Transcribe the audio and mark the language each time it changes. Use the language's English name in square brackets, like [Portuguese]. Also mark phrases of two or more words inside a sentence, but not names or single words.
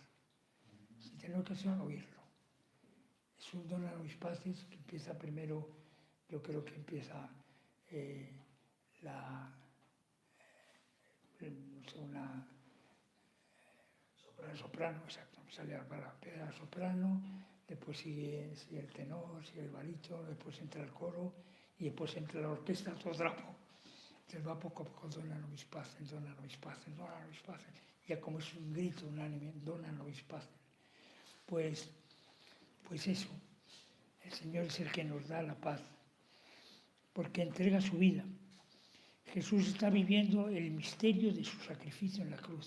[Spanish] Si tenéis ocasión, oírlo. Es un Dona Nobis Pacem que empieza primero, yo creo que empieza una soprano, exacto, me sale la palabra, la soprano, después sigue el tenor, sigue el barítono, después entra el coro y después entra la orquesta, todo trapo. Entonces va poco a poco, [Latin] Dona Nobis Pacem, Dona Nobis Pacem, Dona Nobis Pacem. [Spanish] Ya como es un grito unánime, [Latin] Dona Nobis Pacem. [Spanish] Pues eso, el Señor es el que nos da la paz, porque entrega su vida. Jesús está viviendo el misterio de su sacrificio en la cruz.